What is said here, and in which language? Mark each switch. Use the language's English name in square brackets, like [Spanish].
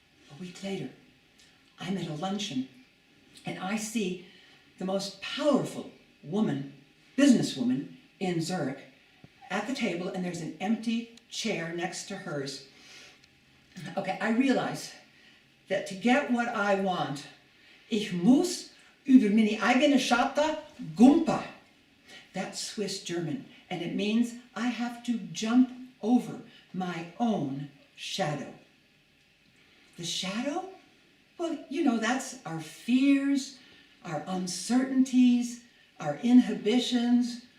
[English] A week later, I'm at a luncheon, and I see the most powerful businesswoman in Zurich, at the table, and there's an empty chair next to hers. Okay, I realize that to get what I want, [Swiss German] ich muss über meine eigene Schatte gumpa. [English] That's Swiss German, and it means I have to jump over my own shadow. The shadow? Well, you know, that's our fears, our uncertainties, our inhibitions.